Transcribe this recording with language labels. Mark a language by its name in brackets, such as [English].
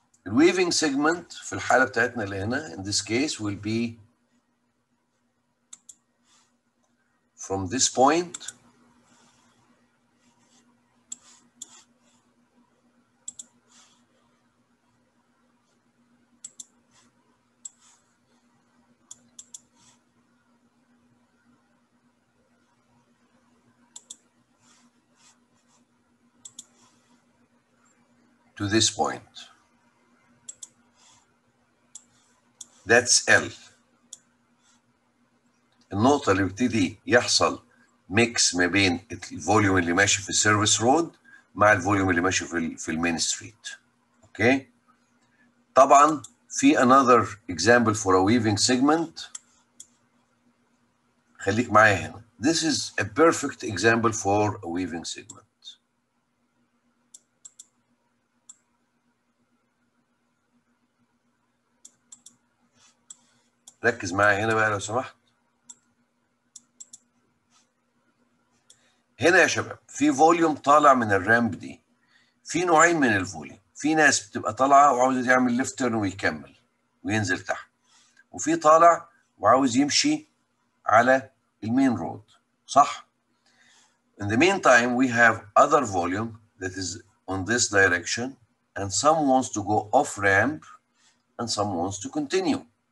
[English] The weaving segment [Arabic] في الحالة بتاعتنا اللي هنا [English] in this case will be from this point to this point. That's L. [Arabic] النقطة اللي بيبتدي يحصل ميكس ما بين الفوليوم اللي ماشي في السيرفيس رود مع الفوليوم اللي ماشي في المين ستريت. اوكي. [English] طبعا في another example for a weaving segment. [Arabic] خليك معايا هنا. [English] This is a perfect example for a weaving segment. [Arabic] ركز معايا هنا بقى لو سمحت. هنا يا شباب في فوليوم طالع من الرامب دي. في نوعين من الفوليوم، في ناس بتبقى طالعه وعاوز يعمل ليفت تيرن ويكمل وينزل تحت، وفي طالع وعاوز يمشي على المين رود، صح؟ [English] In the meantime we have other volume that is on this direction and some wants to go off ramp and some wants to continue.